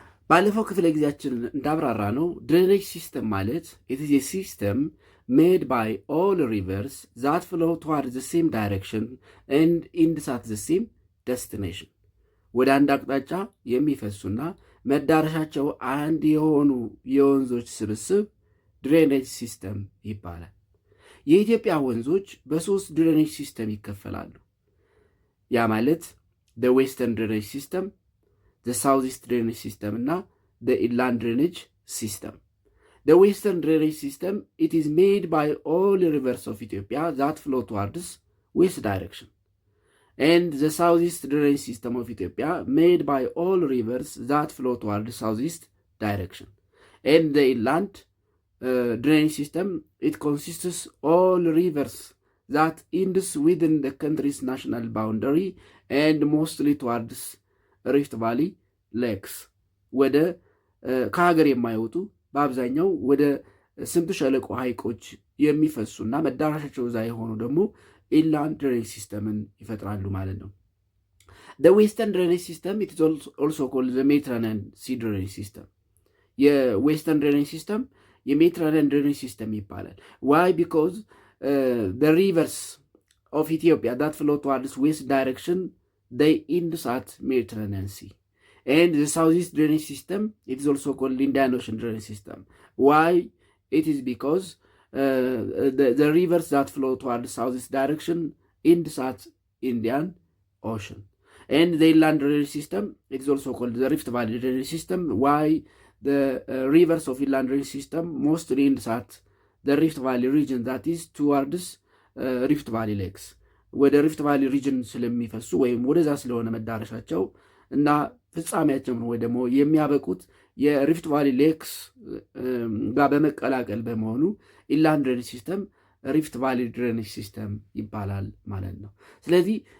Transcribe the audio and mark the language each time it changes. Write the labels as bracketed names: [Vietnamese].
[Amharic] ባለፈው ክፍለ ጊዜያችን እንዳብራራ ነው ድሬኔጅ ሲስተም ማለት [English] it is a system made by all rivers that flow toward the same direction and end at the same destination [Amharic] ወደ አንድ አቅጣጫ የሚፈሱና መዳረሻቸው አንድ የሆኑ የወንዞች ስብስብ ድሬኔጅ ሲስተም ይባላል። የኢትዮጵያ ወንዞች በሶስት ድሬኔጅ ሲስተም ይከፈላሉ። ያ ማለት [English] the western drainage system, the southeast drainage system እና the inland drainage system. The western drainage system, it is made by all rivers of Ethiopia that flow towards west direction. And the southeast drainage system of Ethiopia made by all rivers that flow towards southeast direction. And the inland drainage system, it consists all rivers that ends within the country's national boundary and mostly towards Rift Valley lakes. [Amharic] ወደ ከሀገር የማይወጡ በአብዛኛው ወደ ስምጥ ሸለቆ ሐይቆች የሚፈሱና መዳረሻቸው እዛ የሆኑ ደግሞ ኢንላንድ ድሬኔጅ ሲስተምን ይፈጥራሉ ማለት ነው። [English] The western drainage system, it is also called the Mediterranean Sea drainage system. [Amharic] የዌስተርን ድሬኔጅ ሲስተም የሜዲትራኒያን ድሬኔጅ ሲስተም ይባላል። [English] Why? Because the rivers of Ethiopia that flow towards west direction, they end at Mediterranean Sea. And the southeast drainage system, it is also called Indian Ocean drainage system. Why? It is because the rivers that flow towards southeast direction end at Indian Ocean. And the inland drainage system, it is also called the Rift Valley drainage system. Why? The rivers of inland drainage system mostly end at the Rift Valley region, that is towards Rift Valley lakes. [Amharic] ወደ ሪፍት ቫሊ ሪጅን ስለሚፈሱ ወይም ወደዛ ስለሆነ መዳረሻቸው እና ፍጻሜያቸው ወይ ደግሞ የሚያበቁት የሪፍት ቫሊ ሌክስ ጋር በመቀላቀል በመሆኑ ኢንላንድ ድሬኔጅ ሲስተም ሪፍት ቫሊ ድሬኔጅ ሲስተም ይባላል ማለት ነው። ስለዚህ